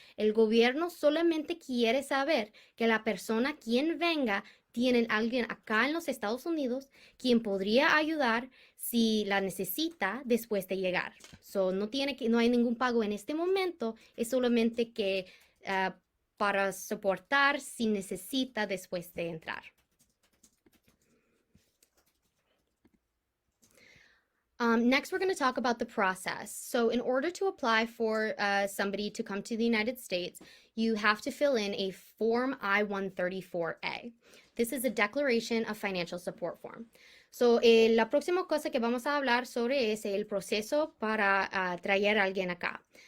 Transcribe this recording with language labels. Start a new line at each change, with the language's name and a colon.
Spanish: El gobierno solamente quiere saber que la persona quien venga tienen alguien acá en los Estados Unidos quien podría ayudar si la necesita después de llegar. So, no hay ningún pago en este momento, es solamente que para soportar si necesita después de entrar.
English: Next, we're going to talk about the process. So in order to apply for somebody to come to the United States, you have to fill in a Form I-134A. This is a Declaration of Financial Support form.
Spanish: So la próxima cosa que vamos a hablar sobre es el proceso para traer a alguien acá.